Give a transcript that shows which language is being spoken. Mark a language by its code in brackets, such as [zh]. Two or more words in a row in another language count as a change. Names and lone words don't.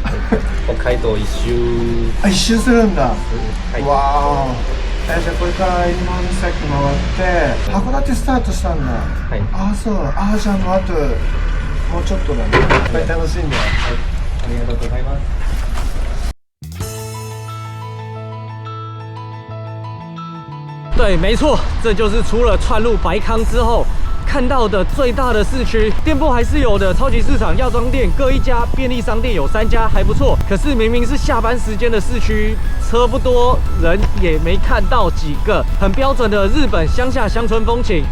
[ja] 北海道一周。あ、一周するんだ。はい。わー。じゃあこれから今岬回って函館スタートしたんだ。はい。あ、そう。あ、じゃあもうあともうちょっとだね。いっぱい楽しんで。はい。ありがとうございます。 [zh] 对，没错，这就是出了串路白康之后看到的最大的市区。店铺还是有的，超级市场、药妆店各一家，便利商店有3家，还不错。可是明明是下班时间的市区，车不多，人也没看到几个，很标准的日本乡下乡村风情。